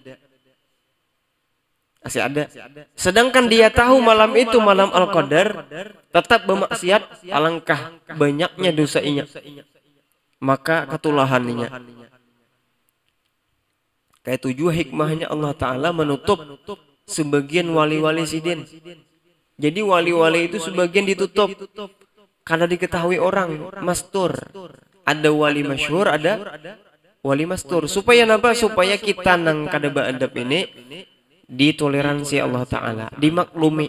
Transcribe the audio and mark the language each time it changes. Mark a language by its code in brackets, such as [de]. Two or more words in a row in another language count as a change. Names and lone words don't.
[id] Pasti ada. Sedangkan dia tahu malam itu malam Al-Qadar, tetap bermaksiat, alangkah banyaknya dosanya. Maka ketulahannya. Kayak tujuh hikmahnya Allah Ta'ala menutup sebagian wali-wali sidin. Jadi wali-wali itu sebagian ditutup karena diketahui orang mastur. Ada wali masyhur, ada wali mastur. Supaya apa? [bjn] Supaya kita nang kada beadab ini ditoleransi Allah Ta'ala, dimaklumi.